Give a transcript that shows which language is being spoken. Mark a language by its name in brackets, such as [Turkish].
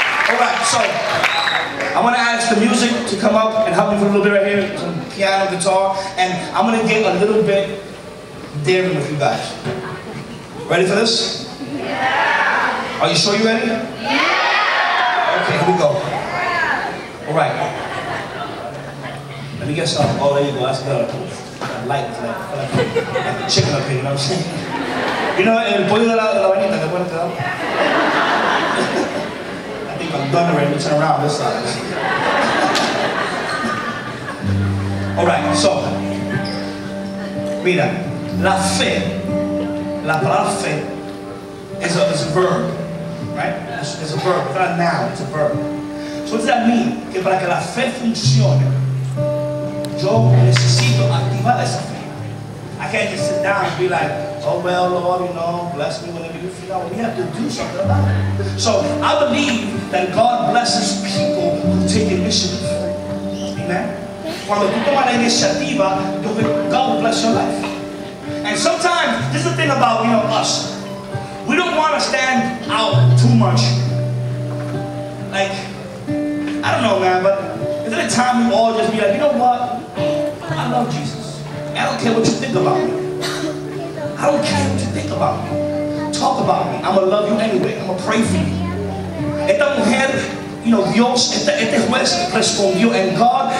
[English] All right, so I want to ask the music to come up and help me for a little bit right here, some piano, guitar, and I'm going to get a little bit daring with you guys. Ready for this? Yeah. Are you sure you're ready? Yeah. Okay, here we go. All right. Let me get some. Oh, there you go. That's good. Light, like chicken up here, you know what I'm saying? You know, [Spanish] el pollo de la vainita, ¿te acuerdas? [English] I think I'm done already. Let me turn around this side. All right, so, [Spanish] mira, la fe. La palabra fe [English] is a verb, right? It's a verb. It's not a noun, it's a verb. So what does that mean? [Spanish] Que para que la fe funcione, yo necesito activar esa fe. [English] I can't just sit down and be like, oh well, Lord, you know, bless me whenever you feel out. We have to do something about it. So I believe that God blesses people who take initiative. Amen? [Spanish] Cuando tú tomas la iniciativa, [English] God will bless your life. And sometimes, this is the thing about, us. We don't want to stand out too much. Like, I don't know, man, but is there a time we all just be like, you know what? I love Jesus. I don't care what you think about me. I don't care what you think about me. Talk about me. I'm going to love you anyway. I'm going to pray for you. [Spanish] Esta mujer, Dios, este juez respondió en God.